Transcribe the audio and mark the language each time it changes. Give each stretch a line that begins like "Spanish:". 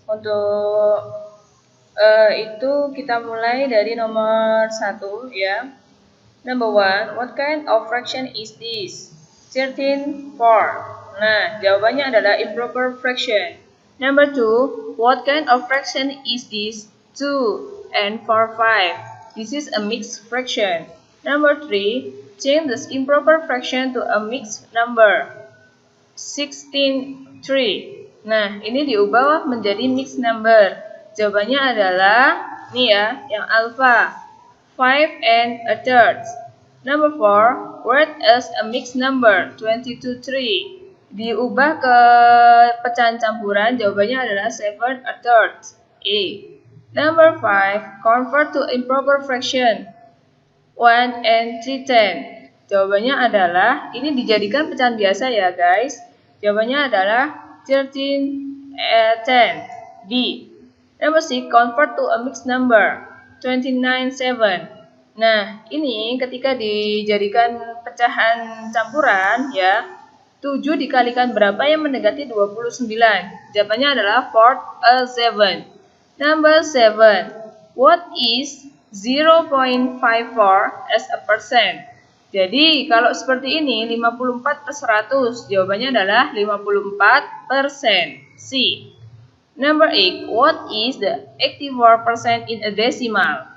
Indonesian: Untuk itu kita mulai dari nomor 1 ya.
English: Number 1, what kind of fraction is this? 13/4.
Indonesian: Nah, jawabannya adalah improper fraction.
English: Number 2, what kind of fraction is this? 2 and 4/5. This is a mixed fraction. Number 3, change this improper fraction to a mixed number. 16/3.
Indonesian: Nah, ini diubah menjadi mixed number. Jawabannya adalah nih ya, yang alpha,
English: 5 and a third. Number 4, write as a mixed number, 20/3.
Indonesian: Diubah ke pecahan campuran, jawabannya adalah
English: 7 a third.
Indonesian: A.
English: Number 5, convert to improper fraction, 1 and 3/10.
Indonesian: Jawabannya adalah, ini dijadikan pecahan biasa ya guys. Jawabannya adalah 13/10. D.
English: Number 6, convert to a mixed number, 29/7.
Indonesian: Nah, ini ketika dijadikan pecahan campuran ya, 7 dikalikan berapa yang mendekati 29? Jawabannya adalah 4/7.
English: Number 7, what is 0.54 as a percent?
Indonesian: Jadi, kalau seperti ini, 54/100, jawabannya adalah 54%. C.
English: Number 8, what is the 84% in a decimal?